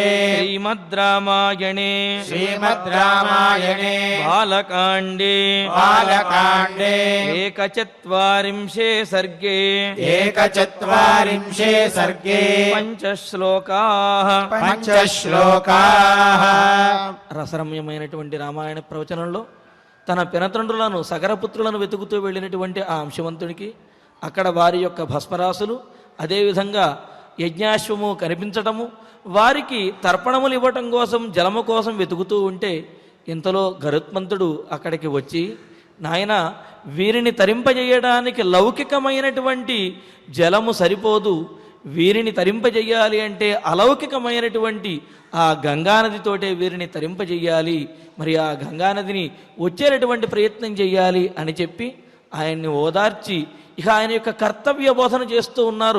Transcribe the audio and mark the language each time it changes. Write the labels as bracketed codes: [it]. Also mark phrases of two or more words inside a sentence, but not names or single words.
[sa] శ్రీమద్ రామాయణే श्रीमद् रामायणे బాలకాండే बालकाण्डे ఏకచత్వారింశే సర్గే एकचत्वारिंशे सर्गे పంచశ్లోకాః पञ्चश्लोकाः [te] రసరమ్యమైనటువంటి రామాయణ ప్రవచనంలో తన పినతండ్రులను సగరపుత్రులను వెతుకుతూ వెళ్ళినటువంటి ఆ అంశవంతుడికి అక్కడ వారి యొక్క భస్మరాసులు అదేవిధంగా యజ్ఞాశ్వము కనిపించటము వారికి తర్పణములు ఇవ్వటం కోసం జలము కోసం వెతుకుతూ ఉంటే ఇంతలో గరుత్మంతుడు అక్కడికి వచ్చి నాయన వీరిని తరింపజేయడానికి లౌకికమైనటువంటి జలము సరిపోదు, వీరిని తరింపజేయాలి అంటే అలౌకికమైనటువంటి ఆ గంగానదితోటే వీరిని తరింపజేయాలి, మరి ఆ గంగానదిని వచ్చేటటువంటి ప్రయత్నం చేయాలి అని చెప్పి ఆయన్ని ఓదార్చి ఇక ఆయన యొక్క కర్తవ్య బోధన చేస్తూ ఉన్నారు.